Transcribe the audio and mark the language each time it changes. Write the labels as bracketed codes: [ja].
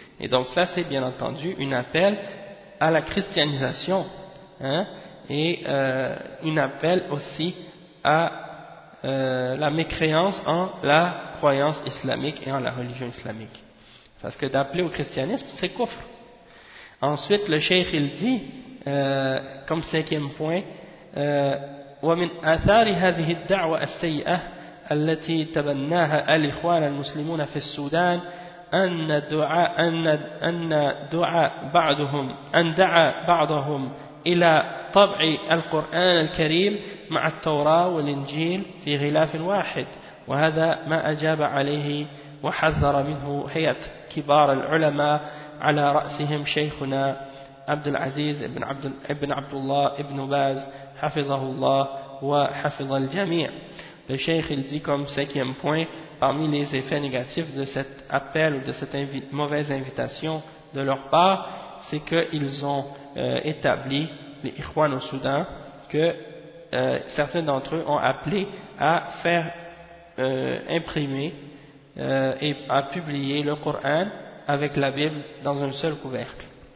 [fr] Et donc ça c'est bien entendu un appel à la christianisation, hein, et un appel aussi à la mécréance en la croyance islamique et en la religion islamique. Parce que d'appeler au christianisme, c'est kufr. Ensuite le cheikh il dit comme cinquième point, [ar] ومن آثار هذه الدعوة السيئة التي تبناها الإخوان المسلمون في السودان أن دعا بعضهم إلى طبع القرآن الكريم مع التوراة والإنجيل في غلاف واحد، وهذا ما أجاب عليه وحذر منه هيئة كبار العلماء على رأسهم شيخنا عبد العزيز ابن عبد الله ابن باز حفظه الله وحفظ الجميع. [fr] Le cheikh il dit comme cinquième point, parmi les effets négatifs de cet appel ou de cette mauvaise invitation de leur part, c'est qu'ils ont établi, les Ikhwan au Soudan, que certains d'entre eux ont appelé à faire imprimer et à publier le Coran avec la Bible dans un seul couvercle.